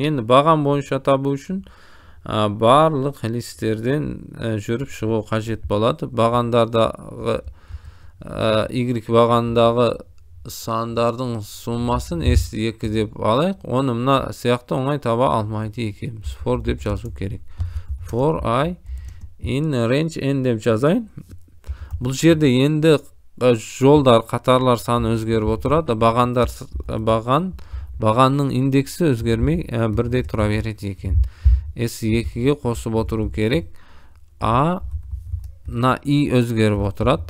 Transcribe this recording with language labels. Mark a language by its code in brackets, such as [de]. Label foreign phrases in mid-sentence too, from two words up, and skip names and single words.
[kk] Енді баған бойынша табу үшін барлық листтерден жүріп шығу қажет болады. Бағандардағы Y бағандағы сандардың суммасын S2 деп алайық. Оны мына сияқты оңай таба алмайды екенбіз. For деп жазу керек. [en] For I in range N [kk] деп жазайын. Бұл жерде енді жолдар, қатарлар саны өзгеріп отырады. Бағанның индексі өзгермей бірдей тұра береді екен. S2-ге қосып отыру керек. На I өзгеріп отырады.